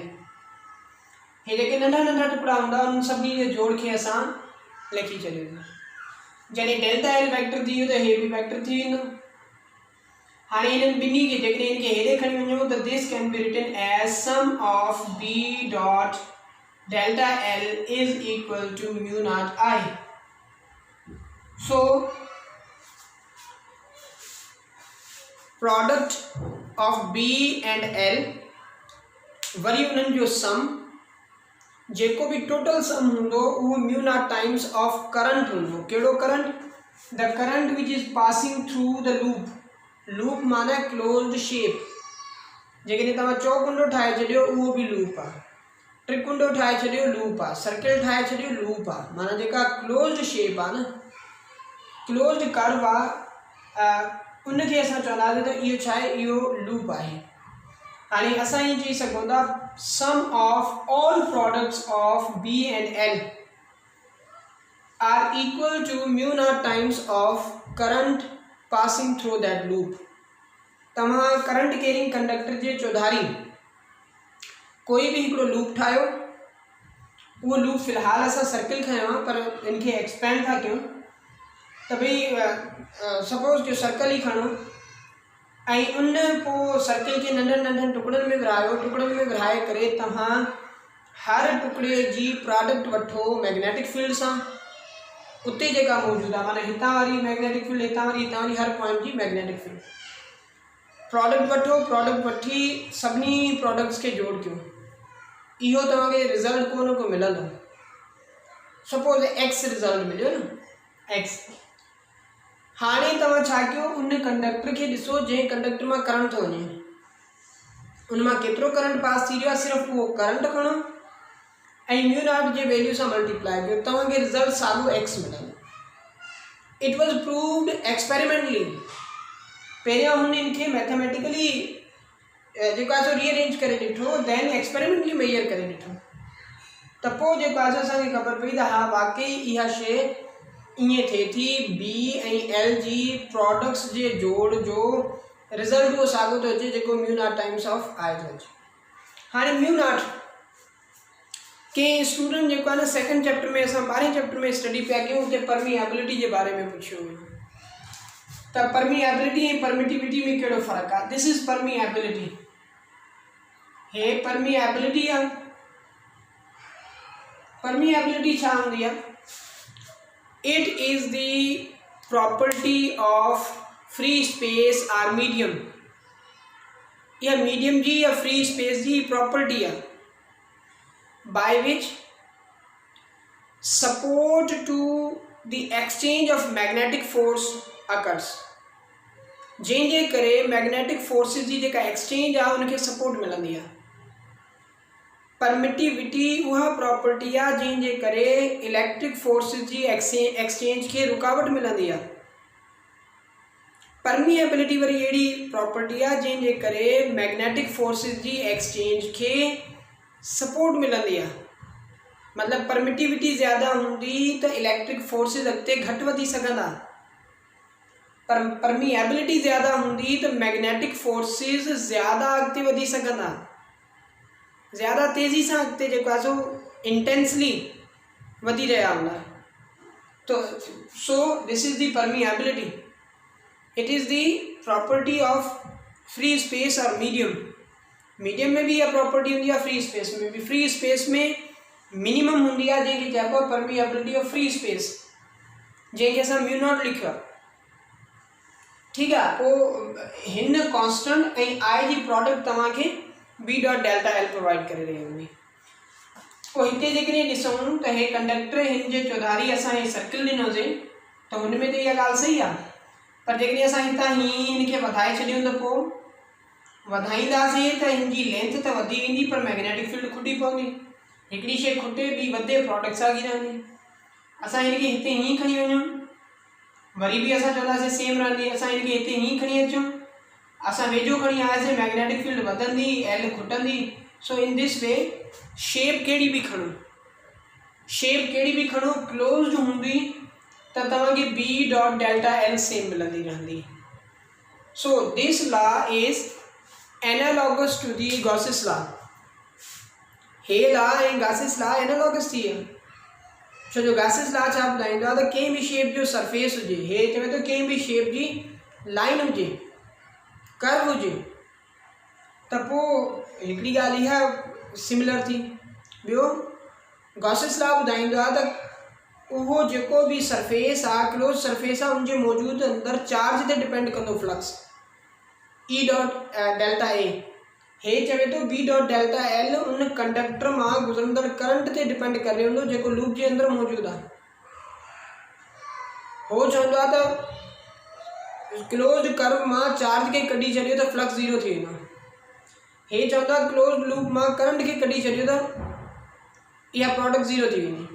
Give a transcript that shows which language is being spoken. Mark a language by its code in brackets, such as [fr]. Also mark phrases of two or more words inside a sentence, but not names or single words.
[sd] हे जेके नंढा नंढा टुकड़ा हूंदा उन सभिनी जे जोड़ खे असां लिखी छॾियो। जॾहिं डेल्टा एल वेक्टर थी वियो त हे बि वेक्टर थी वेंदो। हाणे इन्हनि ॿिन्ही खे जेकॾहिं इनखे हेॾे खणी वञूं त [en] this can be written as sum of B dot delta L is equal to mu not I. [sd] सो [en] product of B and L [sd] वरी उन्हनि जो सम, जेको भी टोटल सम होंदो वो [en] mu not times of current [sd] होंदो। [en] केड़ो करंट, the current which is passing through the loop. [sd] लूप माना [en] closed shape, [sd] जेकॾहिं तव्हां चौकुंडो ठाहे छॾियो उहो भी लूप आहे, त्रिकुंडो ठाहे छॾियो लूप आहे, सर्किल ठाहे छॾियो लूप आहे, माना जेका [en] closed shape [sd] आहे न, [en] closed curve [sd] आहे, उनखे असां चवंदासीं त इहो छा आहे, इहो लूप आहे। हाणे असां ईअं चई सघूं था [en] sum of all products of B and L are equal to mu not times of current passing through that loop. [sd] तव्हां [en] current carrying conductor [sd] जे चौधारी कोई भी हिकिड़ो लूप ठाहियो, उहो लूप फ़िलहाल असां सर्किल खयो आहे पर इनखे एक्सपेंड था कयूं त भई सपोज कि सर्कल ही खणो ऐं उन पोइ सर्किल के नंढनि नंढनि टुकड़नि में विरहायो, टुकड़नि में विरहाए करे तव्हां हर टुकड़े जी प्रोडक्ट वठो [en] magnetic field [sd] सां, उते जेका मौजूद आहे, माना हितां वारी [en] magnetic field, [sd] हितां वारी हर पॉइंट जी [en] magnetic field, [sd] प्रोडक्ट वठो, प्रोडक्ट वठी सभिनी प्रोडक्ट्स के जोड़ कयो, इहो तव्हांखे रिज़ल्ट को न को मिलंदो। [en] suppose X result [sd] मिलियो न, एक्स। हाणे तव्हां छा कयो, उन कंडक्टर के ॾिसो जंहिं कंडक्टर मां करंट थो वञे, उनमां केतिरो करंट पास थी रहियो आहे, सिर्फ़ु उहो करंट खणो ऐं [en] mu not [sd] जे वैल्यू सां मल्टीप्लाई कयो, तव्हांखे रिज़ल्ट साॻियो एक्स मिलंदो। [en] it was proved experimentally. [sd] पहिरियां हुननि खे मैथमेटिकली जेको आहे सो रीअरेंज करे ॾिठो, [en] then experimentally [sd] मेजर करे ॾिठो, त पोइ जेको आहे असांखे ख़बर पई त हा वाकई इहा शइ ईअं थिए थी। बी ऐं एल जी प्रोडक्ट्स जे जोड़ जो रिज़ल्ट उहो साॻियो थो अचे जेको [en] mu not times of I [sd] थो अचे। हाणे [en] mu not [sd] के स्टूडेंट जेको आहे न [en] second chapter [sd] में असां 12वें चैप्टर में स्टडी पिया कयूं, हुते परमिएबिलिटी जे बारे में पुछियो हुयो त परमिएबिलिटी ऐं परमिटिविटी में कहिड़ो फ़र्क़ु आहे। [en] this is permeability. [sd] हे परमिएबिलिटी आहे। परमिएबिलिटी छा हूंदी आहे? [en] it is the property of free space or medium. [sd] या मीडियम जी या [en] free space [sd] जी प्रॉपर्टी आहे [en] by which support to the exchange of magnetic force occurs। [sd] जंहिंजे करे [en] magnetic forces [sd] जी जेका एक्सचेंज आहे उनखे सपोर्ट मिलंदी आहे। परमिटिविटी उहा प्रॉपर्टी आहे जंहिंजे करे [en] electric forces [sd] जी एक्सचेंज खे रुकावट मिलंदी आहे। परमिएबिलिटी वरी अहिड़ी प्रॉपर्टी आहे जंहिंजे करे [en] magnetic forces [sd] जी एक्सचेंज खे सपोर्ट मिलंदी आहे। मतलब परमिटिविटी ज़्यादा हूंदी त [en] electric forces [sd] अॻिते घटि वधी सघंदा, पर परमिएबिलिटी ज़्यादा हूंदी त [en] magnetic forces [sd] ज़्यादा अॻिते वधी सघंदा, ज़्यादा तेज़ी सां अॻिते जेको आहे सो इंटेंसली वधी रहिया हूंदा। [en] to so this is the permeability. it is the property of free space or medium. [hi] मीडियम में भी यह प्रॉपर्टी होंगी है, [en] free space [hi] में भी। फ्री स्पेस में मिनिमम होंगी है जैसे चइबो [en] permeability of free space, [hi] जैसे असां [en] mu not [hi] लिखियो। ठीक है, [sd] पोइ हिन कॉन्स्टेंट ऐं आई जी प्रोडक्ट तव्हांखे [en] B dot delta L [sd] प्रोवाइड करे रही हूंदी। पोइ हिते जेकॾहिं ॾिसूं त हे कंडक्टर हिन जे चौधारी असां हे सर्किल ॾिनोसीं त हुन में त इहा ॻाल्हि सही आहे, पर जेकॾहिं असां हितां हिन खे वधाए छॾियूं त पोइ वधाईंदासीं त हिन जी लेंथ त वधी वेंदी पर [en] magnetic field [sd] खुटी पवंदी। हिकिड़ी शइ खुटे ॿी वधे, प्रोडक्ट साॻी रहंदी। असां हिन खे हिते हीअं खणी वञूं, वरी बि असां चवंदासीं सेम रहंदी। असां हिन खे हिते हीअं खणी अचूं, असां वेझो खणी आयासीं, [en] magnetic field [sd] वधंदी, एल खुटंदी। [en] so in this way [sd] शेप कहिड़ी बि खणो, शेप कहिड़ी बि खणो, क्लोज्ड हूंदी त तव्हांखे [en] B dot delta L [sd] सेम मिलंदी रहंदी। [en] so this law is analogous to the Gauss's law. [sd] हे लॉ ऐं गॉसिस लॉ एनालॉगस थी विया, छो जो गॉसिस लॉ छा ॿुधाईंदो आहे त कंहिं बि शेप जो सरफेस हुजे, हे चवे थो कंहिं बि शेप जी लाइन हुजे, कर्व हुजे, त पोइ हिकिड़ी ॻाल्हि इहा सिमिलर थी। ॿियो गॉसिस लॉ ॿुधाईंदो आहे त उहो जेको बि सरफेस आहे, [en] close surface [sd] आहे, उनजे मौजूदु अंदरि चार्ज ते डिपेंड कंदो फ्लक्स [en] E dot delta A. [sd] हे चवे तो [en] B dot delta L [sd] उन कंडक्टर में गुजरंदड़ करंट ते डिपेंड करे हूंदो जेको लूप के अंदर मौजूद है। हो चवंदो आहे त [en] closed curve [sd] में चार्ज के कढी छॾियो तो फ्लक्स जीरो थी वेंदो। हे चवंदो आहे [en] closed loop [sd] में करंट के कढी छॾियो तो इहा प्रोडक्ट जीरो थी वेंदी।